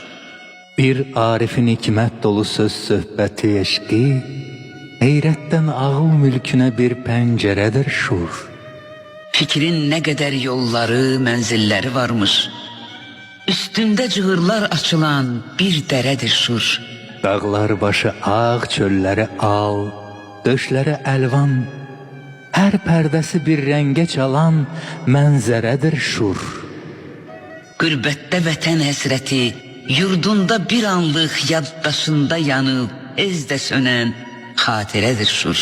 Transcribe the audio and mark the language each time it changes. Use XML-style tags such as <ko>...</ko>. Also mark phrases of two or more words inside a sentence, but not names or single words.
<az>Bir Arif'in hikmet dolu söz söhbəti eşqi, heyrətdən ağıl mülkünə bir pəncərədir şur.</az> <tr>Fikrin ne kadar yolları, menzilleri varmış. Üstünde cığırlar açılan bir deredir şur.</tr> <az>Dağlar başı ağ, çölləri al, döşləri əlvan, hər pərdəsi bir rəngə çalan mənzərədir şur. Gürbette vətən həsrəti, yurdunda bir anlıq yaddaşında yanıb, ezdə sönən xatirədir şur.</az>